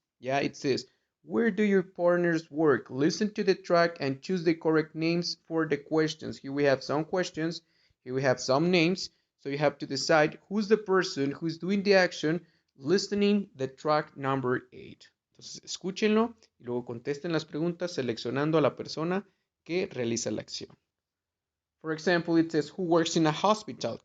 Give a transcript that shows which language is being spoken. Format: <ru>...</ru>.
<en>Yeah, it says, where do your partners work? Listen to the track and choose the correct names for the questions. Here we have some questions. Here we have some names. So you have to decide who's the person who's doing the action, listening the track number 8.</en> <es>Entonces, escúchenlo y luego contesten las preguntas seleccionando a la persona que realiza la acción.</es> <en>For example, it says, who works in a hospital?</en>